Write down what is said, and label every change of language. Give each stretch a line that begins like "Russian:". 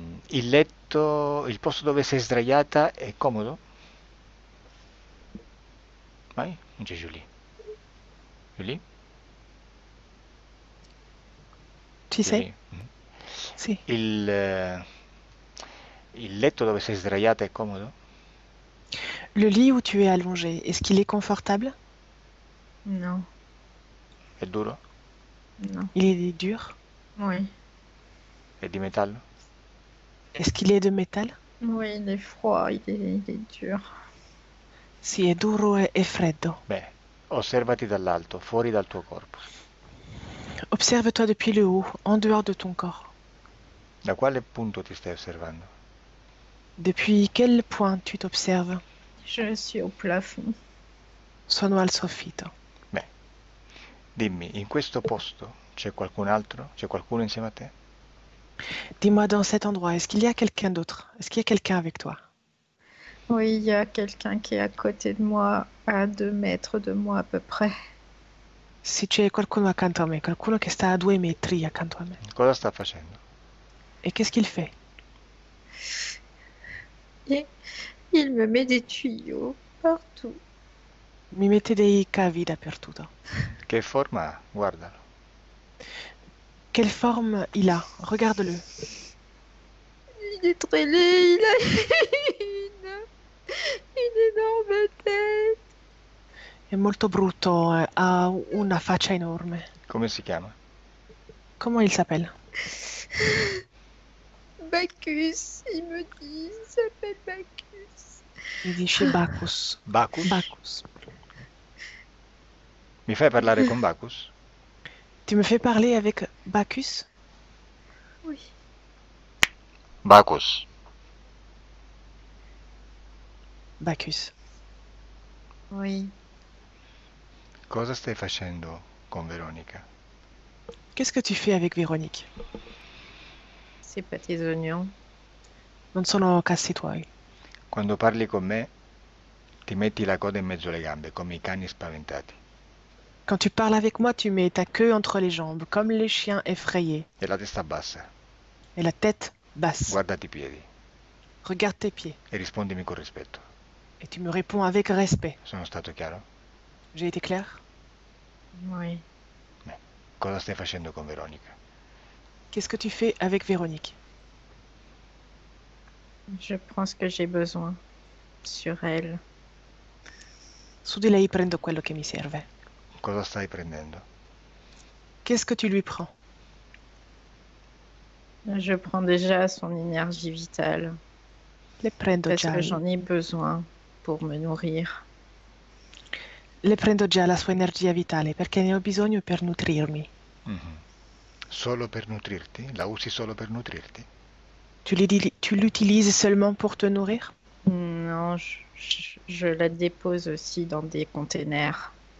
Italian: Il letto, il posto dove sei sdraiata è comodo? Vai, non c'è Julie. Julie? Ci sei? Julie? Mm. Sì. Il, il letto dove sei sdraiata è comodo?
French: Le lit où tu es allongé, est-ce qu'il est confortable? Non,
Italian: È duro?
French: non. Il est dur? Oui,
Italian: È di metallo?
French: Est-ce qu'il est de métal? oui, il est froid, il est dur.
Italian: Sì, è duro e freddo. Beh, osservati dall'alto, fuori dal tuo corpo.
French: Observe-toi depuis le haut, en dehors de ton corps.
Italian: Da quale punto ti stai osservando?
French: Depuis quel point tu t'observes? Je suis au plafond.
Italian: Sono al soffitto. Beh, dimmi, in questo posto c'è qualcun altro? C'è qualcuno insieme a te?
French: Dis-moi dans cet endroit, est-ce qu'il y a quelqu'un d'autre? Est-ce qu'il y a quelqu'un avec toi? Oui, il y a quelqu'un qui est à côté de moi, à 2 mètres de moi à peu près.
Italian: Se c'è qualcuno accanto a me, qualcuno che sta a 2 metri accanto a me. Cosa sta facendo?
French: Et qu'est-ce qu'il fait? Et il me met des tuyaux partout.
Italian: Mi mette dei cavi dappertutto. Che forma ha? Guardalo.
French: Quelle forme il a? Regarde-le. Il est très laid, il a une énorme tête.
Italian: È molto brutto, ha una faccia enorme. Come si chiama?
French: Comment il s'appelle? Bacchus, il me dit, il s'appelle Bacchus.
Italian: Mi dice Bacchus. Bacchus? Bacchus. Mi fai parlare con Bacchus?
French: Tu me fais parler avec Bacchus? Oui. Bacchus. Bacchus. Oui.
Italian: Cosa stai facendo con Veronica?
French: Qu'est-ce que tu fais avec Véronique? C'est pas tes oignons.
Italian: Non sono cazzi tuoi. Quando parli con me, ti metti la coda in mezzo alle gambe, come i cani spaventati,
French: Quand tu parles avec moi, tu mets ta queue entre les jambes, comme les chiens effrayés,
Italian: e la testa bassa.
French: et la tête basse.
Italian: Guardati i piedi
French: Regarde tes pieds,
Italian: e rispondimi con rispetto.
French: et tu me réponds avec respect.
Italian: Sono stato chiaro?
French: J'ai été clair? Oui.
Italian: Cosa stai facendo con Veronica?
French: Qu'est-ce que tu fais avec Véronique? Je prends ce que j'ai besoin sur elle.
Italian: Su di lei prendo quello che mi serve. Cosa stai prendendo?
French: Qu'est-ce que tu lui prends? Je prends déjà son énergie vitale
Italian: Le prendo
French: parce
Italian: già,
French: que j'en ai besoin pour me nourrir.
Italian: le prendo già la sua energia vitale perché ne ho bisogno per nutrirmi. Mhm. Solo per nutrirti? La usi solo per nutrirti?
French: Tu l'utilises seulement pour te nourrir? Non, je la dépose aussi dans des containers.